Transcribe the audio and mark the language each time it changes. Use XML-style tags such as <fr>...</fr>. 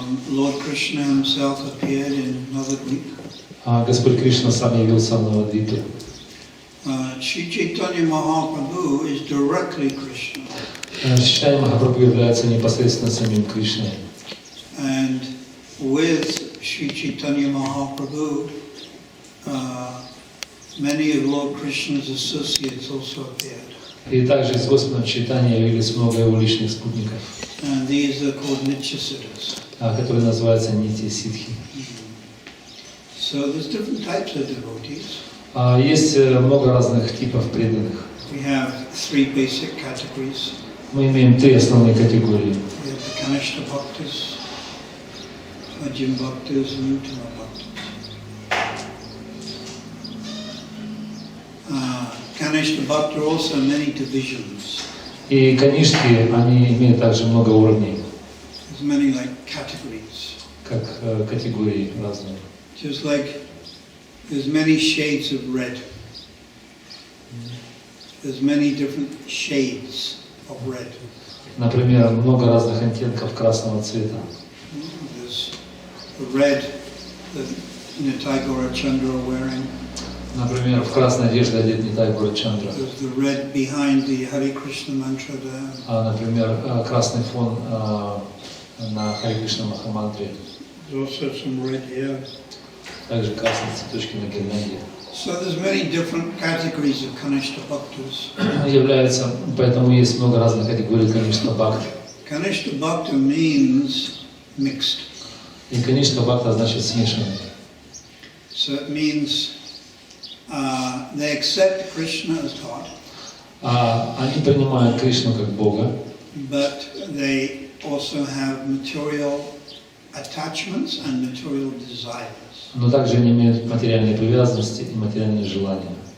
<en>Lord Krishna himself appeared in Navadvip.</en> <ru>Господь Кришна сам явился в Навадвипе.</ru> <en>Sri Chaitanya Mahaprabhu is directly Krishna.</en> <ru>Чайтанья Махапрабху является непосредственно самим Кришной.</ru> <en>And with Sri Chaitanya Mahaprabhu, many of Lord Krishna's associates also appeared.</en> <ru>И также с Господом Чайтаньей явились много его личных спутников,</ru> <en>And these are called Nityasiddhas.</en> <ru>которые называются Нитья-сиддхи.</ru> <en>So there's different types of devotees.</en> <ru>Есть много разных типов преданных.</ru> <en>We have three basic categories.</en> <ru>Мы имеем три основные категории.</ru> <en>We have the Kanishta Bhaktas, Majjhim Bhaktas, and Uttama Bhaktas. Kanishta Bhakta also many divisions.</en> <ru>И канишки, они имеют также много уровней,</ru> <en>There's many like categories.</en> <ru>как категории разные.</ru> <en>Just like there's many shades of red. There's many different shades of red.</en> <ru>Например, много разных оттенков красного цвета.</ru> <en>There's the red that Nitai Gaurachandra are wearing.</en> <ru>Например, в красной одежде одет Нитай Гаурачандра.</ru> <en>There's the red behind the Hare Krishna mantra there.</en> <ru>Например, красный фон на Харе Кришна Махамантре.</ru> <en>There's also some red here.</en> <ru>Также красные цветочки на гирнанде.</ru> <en>So there's many different categories of Kanishta Bhaktas.</en> <ru>Является, поэтому есть много разных категорий Каништа Бхакти.</ru> <en>Kanishta Bhakta means mixed.</en> <ru>И Каништа Бхакта значит смешанный.</ru> <en>So it means they accept Krishna as God.</en> <ru>Они принимают Кришну как Бога,</ru> <en>But they also have material attachments and material desires.</en> <ru>но также они имеют материальные привязанности и материальные желания.</ru>